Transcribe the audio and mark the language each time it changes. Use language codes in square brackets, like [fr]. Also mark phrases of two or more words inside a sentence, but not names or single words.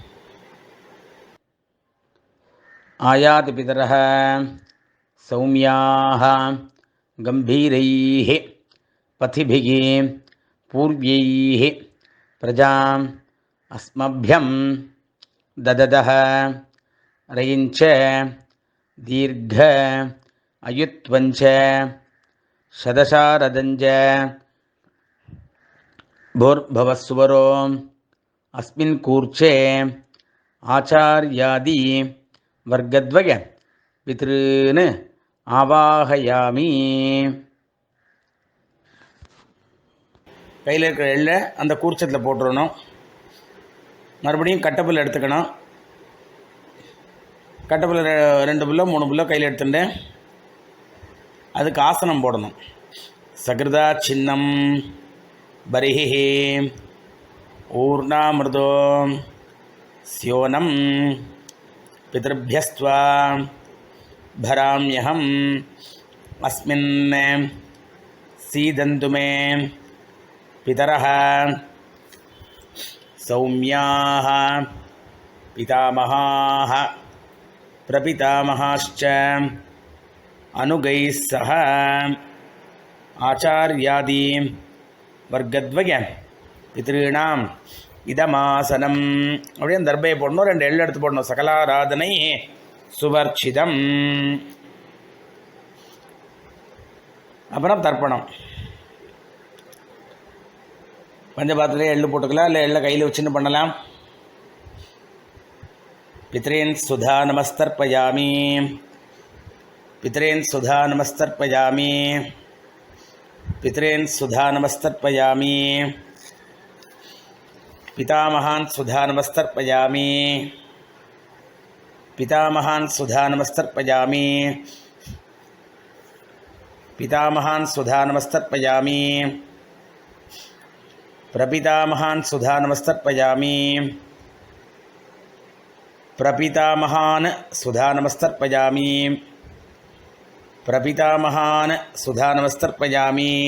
[sa] आयात पितरः सौम्याः गम्भीरैः पथिभिः पूर्व्यैः प्रजाम् अस्मभ्यं ददतः रयिञ्च दीर्घ आयुत्वञ्च शतशारदञ्च भूर्भवस्वरो अस्मिन् कूर्चे आचार्यादि वर्गद्वय पितॄन् ஆவாகயாமி. [ta] கையில் இருக்கிற எள்ளை அந்த கூர்ச்சத்தில் போட்டுடணும். மறுபடியும் கட்டப்புல் எடுத்துக்கணும். கட்டப்புல் 2 புல்லோ 3 புல்லோ கையில் எடுத்துட்டு அதுக்கு ஆசனம் போடணும். [sa] सकृदा छिन्नं बर्हिः ऊर्णाम्रदः स्योनम् பிதృभ्यस्त्वा भराम्यहम् अस्मिन् सीदन्तु मे पितरः सौम्याः पितामहाः प्रपितामहाश्च अनुगैः सह आचार्यादि वर्गद्वय पितॄणाम् இதமாசனம். [ta] அப்படியே அந்த தர்பையை போடணும். 2 எள்ளு எடுத்து போடணும். [sa] सकलाराधनैः स्वर्चितम्. [ta] அப்புறம் தர்ப்பணம். பஞ்சபாத்திரத்திலே எள்ளு போட்டுக்கலாம், இல்லை எள்ளை கையில் வச்சுன்னு பண்ணலாம். [sa] पितॄन् स्वधा नमस्तर्पयामि पितॄन् स्वधा नमस्तर्पयामि पितॄन् स्वधा नमस्तर्पयामि பித்ரேன் சுதா நமஸ்தர்ப்பயாமி पितामहान् सुधा नमस्तर्पयामि पितामहान् सुधा नमस्तर्पयामि पितामहान् सुधा नमस्तर्पयामि प्रपितामहान् सुधा नमस्तर्पयामि प्रपितामहान् सुधा नमस्तर्पयामि प्रपितामहान् सुधा नमस्तर्पयामि.